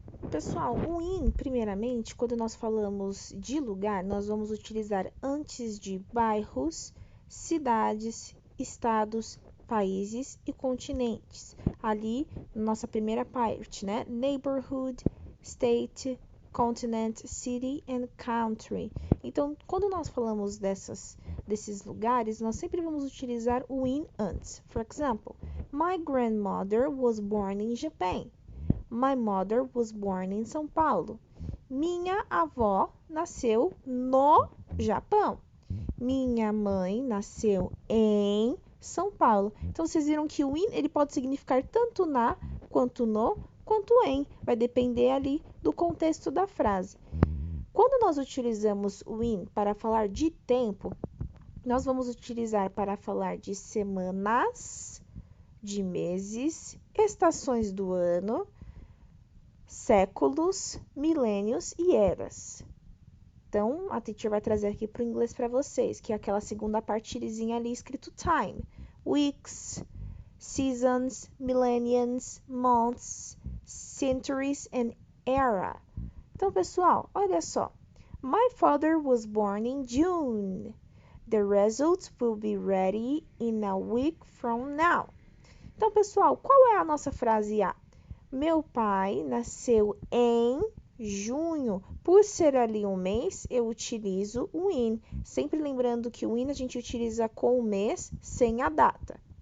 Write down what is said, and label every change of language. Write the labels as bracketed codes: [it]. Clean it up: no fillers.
[pt] Pessoal, o in, primeiramente, quando nós falamos de lugar, nós vamos utilizar antes de bairros, cidades, estados, países e continentes. Ali, nossa primeira parte, né? [en] Neighborhood, state, continent, city and country. [pt] Então, quando nós falamos desses lugares, nós sempre vamos utilizar o in antes. [en] For example, my grandmother was born in Japan. My mother was born in São Paulo. [pt] Minha avó nasceu no Japão. Minha mãe nasceu em São Paulo. Então vocês viram que o in ele pode significar tanto na, quanto no, quanto em. Vai depender ali do contexto da frase. Quando nós utilizamos o in para falar de tempo, nós vamos utilizar para falar de semanas, de meses, estações do ano, séculos, milênios e eras. Então, a teacher vai trazer aqui para o inglês para vocês, que é aquela segunda partezinha ali escrito time. [en] Weeks, seasons, millenniums, months, centuries and era. [pt] Então, pessoal, olha só. [en] My father was born in June. The results will be ready in a week from now. [pt] Então, pessoal, qual é a nossa frase A? Meu pai nasceu em junho. Por ser ali um mês, eu utilizo o in. Sempre lembrando que o in a gente utiliza com o mês sem a data.